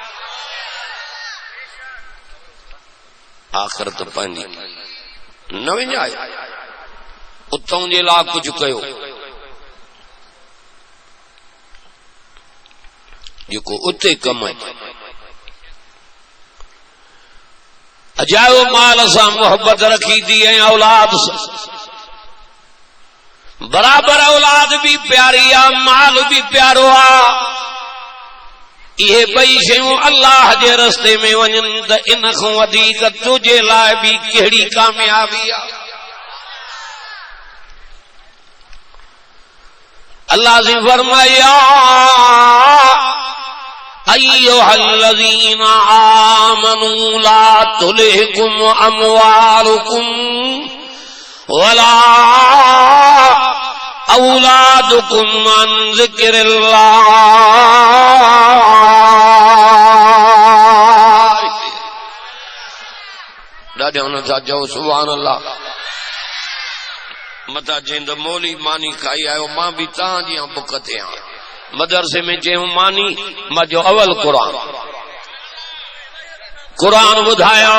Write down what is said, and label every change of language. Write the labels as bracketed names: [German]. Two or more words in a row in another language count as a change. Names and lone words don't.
[Sindhi] आख़िरत पंहिंजी न विञाए, उतां जे लाइ कुझु कयो जेको उते कमाए। अजायो माल सां मोहब्बत रखी थी ऐं औलाद सां बराबर। औलाद भी प्यारी आ, माल भी प्यारो आ। इहे ॿई शयूं अल्लाह जे रस्ते में वञनि त इन खां वधीक तुझे लाइ बि कहिड़ी कामयाबी आ। अल्लाह जी फरमाया [Arabic] أيها الذين آمنوا لا تلهكم أموالكم ولا أولادكم عن ذكر الله. [Sindhi] ॾाढा हुन था चओ [Arabic] سبحان الله. [Sindhi] मता चईं त मौली मानी खाई आयो, मां भी तव्हांजी बुख ते आहियां। मदरसे में चयूं मानी, मां जो अवल क़ुरान ॿुधाया।